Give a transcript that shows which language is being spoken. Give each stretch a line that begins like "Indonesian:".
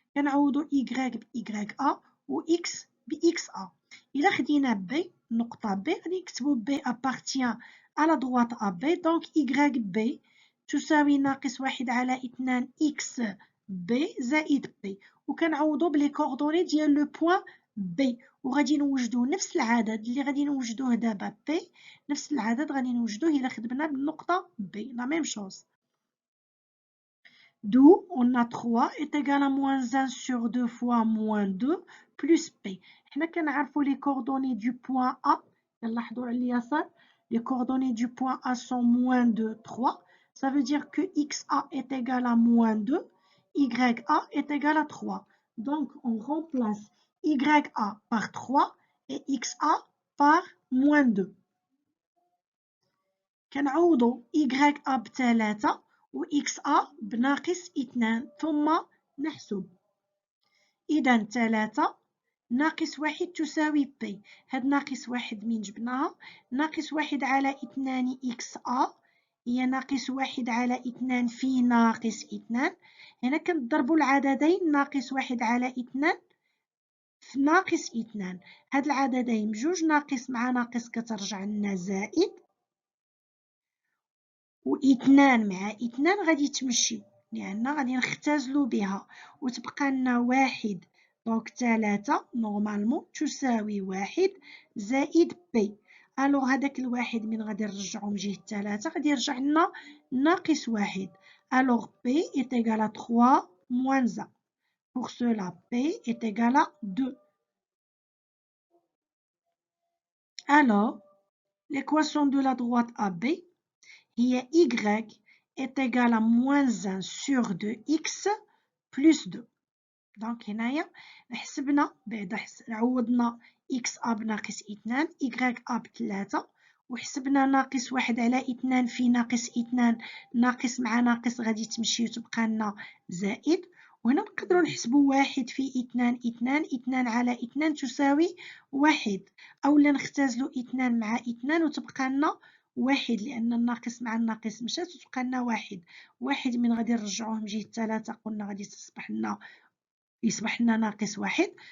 Arabic: كنعوضوا Y ب YA و X ب XA. إلا خدينا B نقطة B غادي نكتبوا
French: B appartient à la droite AB.
Arabic: Donc YB تساوي ناقص 1 على 2 XB زائد P. وكنعوضوا بلي كوردوني ديال لو بوين B. وغادي نوجدوا نفس العدد اللي غادي نوجدوه دابا P. نفس العدد غادي نوجدوه إلا خدمنا بالنقطة B.
French: La même chose. D'où on a 3 est égal à moins 1 sur 2 fois moins 2 plus P.
Arabic: حنا كنعرفوا
French: les coordonnées du point A.
Arabic: كنلاحظوا على اليسار
French: les coordonnées du point A sont moins 2, 3. Ça veut dire que XA est égal à moins 2, YA est égal à 3. Donc on remplace YA par 3 et XA par moins 2.
Arabic: كنعوضوا YA ب3 و XA بناقص 2 ثم نحسب. إذا 3 ناقص 1 تساوي P. هاد ناقص 1 من جبناها ناقص 1 على 2 XA هي ناقص 1 على 2 في ناقص 2. هنا كنضربوا العددين ناقص 1 على 2 في ناقص 2. هاد العددين بجوج ناقص مع ناقص كترجع لنا زائد و 2 مع 2 غادي تمشي لأن غادي نختزلوا بها وتبقى لنا 1. دونك 3 نورمالمون تساوي 1 زائد بي. الوغ هذاك الواحد من غادي نرجعو من جهة 3 غادي يرجع لنا ناقص 1. الوغ بي
French: est égal à 3 moins 1. Pour cela, P est égal à 2. Alors, l'équation de la droite AB
Arabic: هي
French: Y est égal à moins 1 sur 2x plus 2.
Arabic: دونك هنايا حسبنا بعد عوضنا x a بناقص 2 y a ب3 وحسبنا ناقص 1 على 2 في ناقص 2 ناقص مع ناقص غادي تمشي وتبقى لنا زائد. وهنا نقدروا نحسبوا 1 في 2 على 2 تساوي 1 أولا نختزلوا 2 مع 2 وتبقى لنا 1 لأن الناقص مع الناقص مشات وتبقى لنا 1 من غادي نرجعوه من جهة 3 قلنا غادي يصبح لنا ناقص 1.